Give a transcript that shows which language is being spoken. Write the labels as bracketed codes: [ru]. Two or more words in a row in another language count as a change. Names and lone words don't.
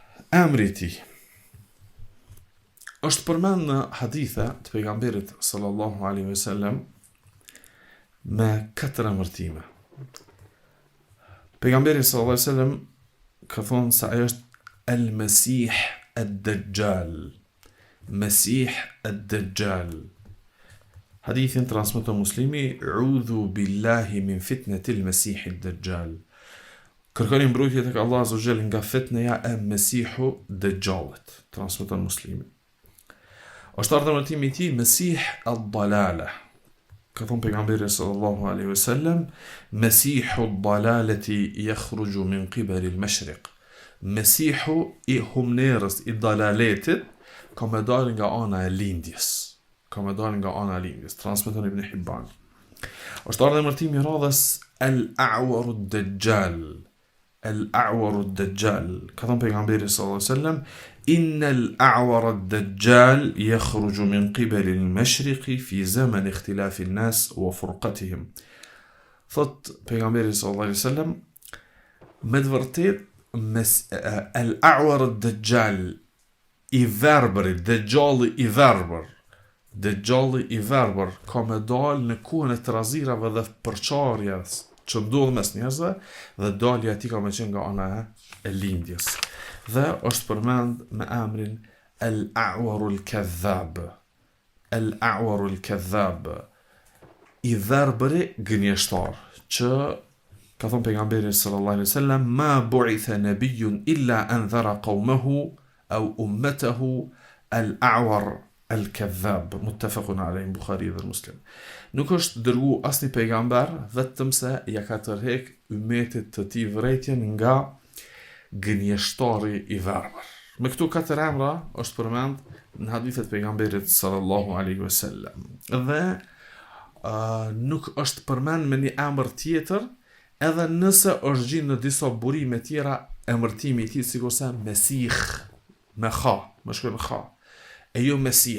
[sq] Emri i tij është përmend në hadithe të pejgamberit [ar] صلى الله عليه وسلم [sq] me 4 emërtime. Pejgamberi [ar] صلى الله عليه وسلم [sq] ka thonë se ai është El-Mesih ad-Dajjal. Mesih ad-Dajjal. Hadithin transmeton Muslimi, [ar] "أعوذ بالله من فتنة المسيح الدجال." [sq] Kërkoni mbrojtje tek Allah [ar] عز وجل [sq] nga fitneja e Mesihu Dajjalit. Transmeton Muslimi. Është ardhur emërtimi i tij Mesih ad-Dalala. Ka thonë pejgamberi [ar] صلى الله عليه وسلم, "مسيح الضلالة يخرج من قبل المشرق." [sq] Mesihu i humnerës i dalaletit ka me dalë nga ana e lindjes. Transmeton Ibn Hibban. Është ardhur emërtimi i radhës El-A'war ad-Dajjal. El-A'war ad-Dajjal. Ka thonë pejgamberi [ar] صلى الله عليه وسلم, "إن الأعور الدجال يخرج من قبل المشرق في زمن اختلاف الناس وفرقتهم." [sq] Thot pejgamberi [ar] صلى الله عليه وسلم, [sq] me të vërtet El-A'war ad-Dajjal i verbërit, Dajjalli i verbër ka me dalë në kohën e trazirave dhe përçarjes që ndodh mes njerëzve, dhe dalja e tij ka me qenë nga ana e lindjes. Dhe është përmend me emrin El-A'war al-Kadhab. El-A'war al-Kadhab, i verbëri gënjeshtar, që ka thonë pejgamberi [ar] صلى الله عليه وسلم, "ما بعث نبي إلا أنذر قومه أو أمته الأعور الكذاب." متفق عليه, [sq] Bukhari dhe Muslim. Nuk është dërgu asnjë pejgamber vetëm se ja ka tërheq ummetit të tij vërejtjen nga gënjeshtari i verbër. Me këto 4 emra është përmend në hadithet pejgamberit [ar] صلى الله عليه وسلم. [sq] Dhe nuk është përmend me një emër tjetër, edhe nëse është gjinë në disa burime tjera emërtimi i tij, sikurse Mesih me kha, më shkruan kha, e jo Mesih.